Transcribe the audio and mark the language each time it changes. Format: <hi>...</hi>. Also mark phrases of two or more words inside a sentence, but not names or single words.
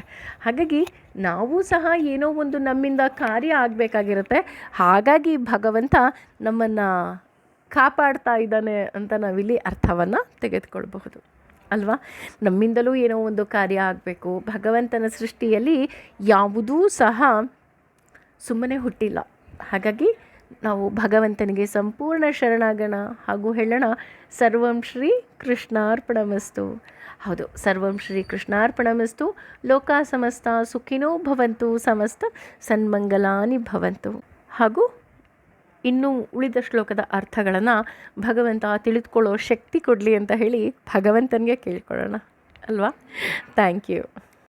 <kn>ಹಾಗಾಗಿ ನಾವು ಸಹ ಏನೋ ಒಂದು ನಮ್ಮಿಂದ ಕಾರ್ಯ ಆಗಬೇಕಾಗಿರುತ್ತೆ, ಹಾಗಾಗಿ ಭಗವಂತ ನಮ್ಮನ್ನು ಕಾಪಾಡ್ತಾ ಇದ್ದಾನೆ ಅಂತ ನಾವಿಲ್ಲಿ ಅರ್ಥವನ್ನು ತೆಗೆದುಕೊಳ್ಬಹುದು ಅಲ್ವಾ. ನಮ್ಮಿಂದಲೂ ಏನೋ ಒಂದು ಕಾರ್ಯ ಆಗಬೇಕು. ಭಗವಂತನ ಸೃಷ್ಟಿಯಲ್ಲಿ ಯಾವುದೂ ಸಹ ಸುಮ್ಮನೆ ಹುಟ್ಟಿಲ್ಲ. ಹಾಗಾಗಿ ನಾವು ಭಗವಂತನಿಗೆ ಸಂಪೂರ್ಣ ಶರಣಾಗೋಣ ಹಾಗೂ ಹೇಳೋಣ,</kn> <sa>ಸರ್ವಂ ಶ್ರೀ ಕೃಷ್ಣಾರ್ಪಣಮಸ್ತು. ಹೌದು, ಸರ್ವಂ ಶ್ರೀ ಕೃಷ್ಣಾರ್ಪಣಮಸ್ತು. ಲೋಕ ಸಮಸ್ತ ಸುಖಿನೋ ಭವಂತು, ಸಮಸ್ತ ಸನ್ಮಂಗಲಾನಿ ಭವಂತು.</sa> <kn>ಹಾಗೂ ಇನ್ನೂ ಉಳಿದ ಶ್ಲೋಕದ ಅರ್ಥಗಳನ್ನು ಭಗವಂತ ತಿಳಿದುಕೊಳ್ಳೋ ಶಕ್ತಿ ಕೊಡಲಿ ಅಂತ ಹೇಳಿ ಭಗವಂತನಿಗೆ ಕೇಳ್ಕೊಳ್ಳೋಣ ಅಲ್ವಾ.</kn> <en>thank you.</en>